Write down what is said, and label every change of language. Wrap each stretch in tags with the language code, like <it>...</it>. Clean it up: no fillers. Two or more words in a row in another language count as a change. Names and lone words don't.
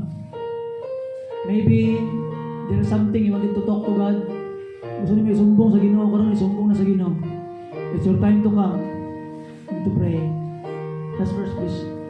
<en>Maybe there is something you wanted to talk to God.</en> <ceb>Gusto niyo isumbong sa Ginoo, karon isumbong na sa Ginoo.</ceb> <en>It's your time to come and to pray. Last verse, please.</en>